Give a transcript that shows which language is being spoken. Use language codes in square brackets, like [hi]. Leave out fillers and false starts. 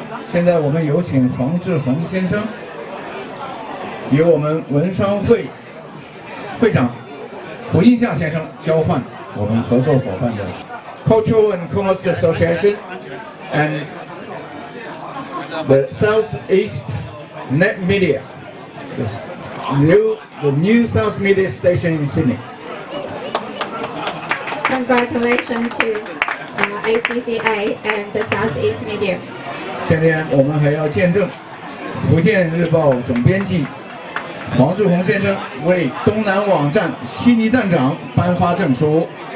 [zh] 现在我们有请黄志宏先生与我们文商会会长胡英夏先生交换我们合作伙伴的 [en] Cultural and Commerce Association and the Southeast Net Media, the new South Media station in Sydney. Congratulations to ACCA and the Southeast Media. [zh] 今天我们还要见证福建日报总编辑黄志宏先生为东南网站悉尼站长颁发证书。